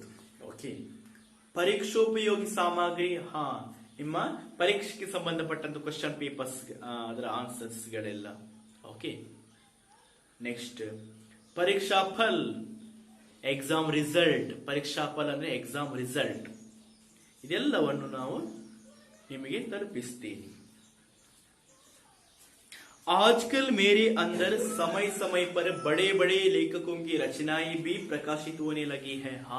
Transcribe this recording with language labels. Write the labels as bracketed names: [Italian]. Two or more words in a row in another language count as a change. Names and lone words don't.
[Kannada] ಓಕೆ, ಪರೀಕ್ಷೋಪಯೋಗಿ ಸಾಮಗ್ರಿ, ನಿಮ್ಮ ಪರೀಕ್ಷೆಗೆ ಸಂಬಂಧಪಟ್ಟಂತ [English] question papers, [Kannada] ಅದರ ಆನ್ಸರ್ಸ್ ಗಳೆಲ್ಲ. [English] okay, next [Hindi] परीक्षा फल, [English] exam result. [Hindi] परीक्षा फल [Kannada] ಅಂದ್ರೆ [English] exam result. [Kannada] ಇದೆಲ್ಲವನ್ನು ನಾವು ನಿಮಗೆ ತಲುಪಿಸ್ತೀನಿ. [Hindi] आजकल मेरे अंदर समय समय पर बड़े बड़े लेखकों की रचनाएं भी प्रकाशित होने लगी है.